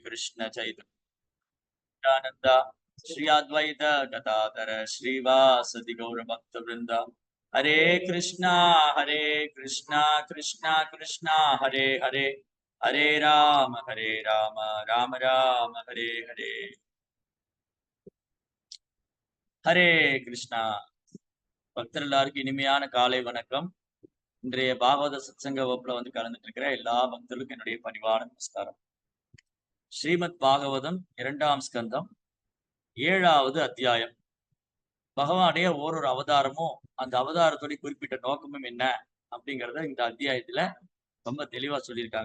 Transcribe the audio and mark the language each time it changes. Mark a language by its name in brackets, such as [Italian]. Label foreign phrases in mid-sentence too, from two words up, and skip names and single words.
[Sanskrit] कृष्ण चैतन्यानंद श्री अद्वैत गदाधर श्रीवासदि गौर भक्त वृंद हरे कृष्णा कृष्णा कृष्णा हरे हरे हरे राम राम राम हरे हरे हरे कृष्णा [Tamil] பக்தர் எல்லாருக்கும் இனிமையான காலை வணக்கம். இன்றைய பாகவத சத்சங்க வகுப்புல கலந்துட்டு இருக்கிற எல்லா பக்தர்களுக்கும் என்னுடைய பணிவான நமஸ்காரம். ஸ்ரீமத் பாகவதம் 2ஆம் ஸ்கந்தம் 7வது அத்தியாயம். பகவானுடைய ஓரொரு அவதாரமும் அந்த அவதாரத்துடைய குறிப்பிட்ட நோக்கமும் என்ன அப்படிங்கறத இந்த அத்தியாயத்துல ரொம்ப தெளிவா சொல்லியிருக்காங்க.